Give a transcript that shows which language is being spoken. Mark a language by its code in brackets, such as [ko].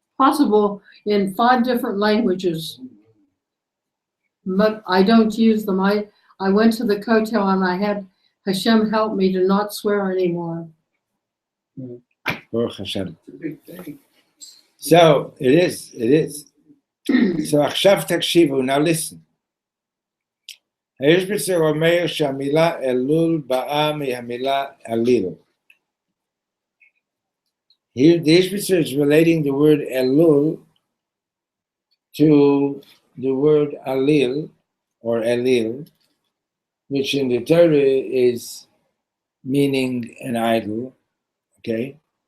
[en] possible in 5 different languages, but I don't use them. I went to the kotel and I had Hashem help me to not swear anymore. Baruch Hashem. It's a big thing. So it is. So [he] עכשיו תקשיבו, [en] now listen. [he] יש בזה אומר שהמילה אלול באה מהמילה אליל. [en] Here, the Ishbitzer is relating the word elul to the word alil or elil, which in the Torah is meaning an idol, okay?